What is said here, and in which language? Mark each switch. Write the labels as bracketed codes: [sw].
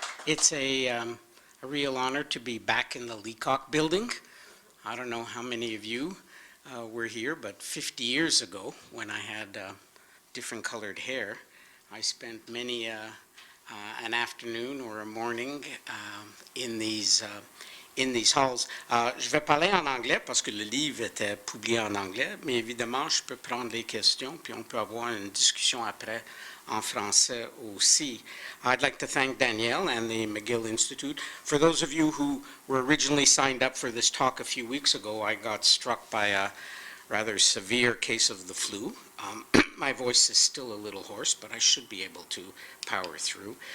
[en] It's a real honor to be back in the Leacock building. I don't know how many of you were here, but 50 years ago, when I had different colored hair, I spent many an afternoon or a morning in these halls. [fr] Je vais parler en anglais parce que le livre était publié en anglais, mais évidemment, je peux prendre les questions, puis on peut avoir une discussion après en français aussi. [en] I'd like to thank Danielle and the McGill Institute. For those of you who were originally signed up for this talk a few weeks ago, I got struck by a rather severe case of the flu. My voice is still a little hoarse, but I should be able to power through.